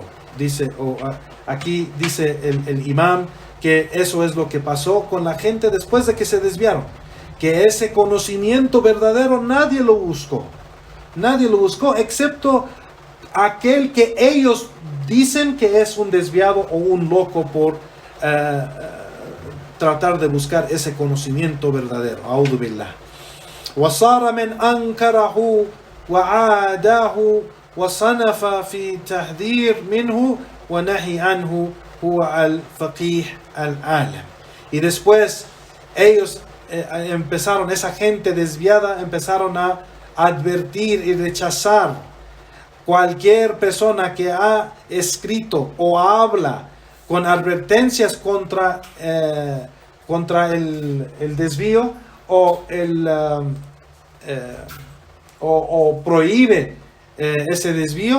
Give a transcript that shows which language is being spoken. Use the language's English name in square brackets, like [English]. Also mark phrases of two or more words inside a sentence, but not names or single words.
[Spanish] Dice, aquí dice el imam, que eso es lo que pasó con la gente después de que se desviaron, que ese conocimiento verdadero nadie lo buscó, excepto aquel que ellos dicen que es un desviado o un loco por tratar de buscar ese conocimiento verdadero. [Arabic] أعوذ بالله. وصار من أنكره وعاداه وصنف في تحذير منه ونهي عنه هو الفقيه العالم. [Spanish] Y después ellos empezaron, esa gente desviada, empezaron a advertir y rechazar cualquier persona que ha escrito o habla con advertencias contra el desvío o prohíbe ese desvío.